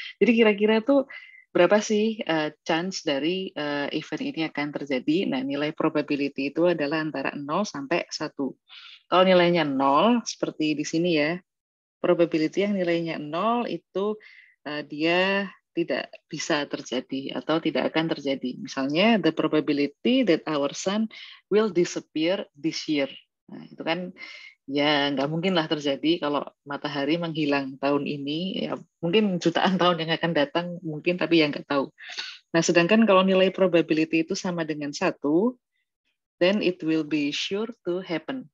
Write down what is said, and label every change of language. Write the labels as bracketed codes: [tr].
[id] Jadi kira-kira tuh berapa sih chance dari event ini akan terjadi? Nah, nilai probability itu adalah antara 0 sampai 1. Kalau nilainya 0, seperti di sini ya, probability yang nilainya 0 itu dia tidak bisa terjadi atau tidak akan terjadi. [en] Misalnya, the probability that our sun will disappear this year. [id] Nah, itu kan ya nggak mungkin lah terjadi kalau matahari menghilang tahun ini. Ya, mungkin jutaan tahun yang akan datang, mungkin, tapi yang nggak tahu. Nah, sedangkan kalau nilai probability itu sama dengan 1, [en] then it will be sure to happen.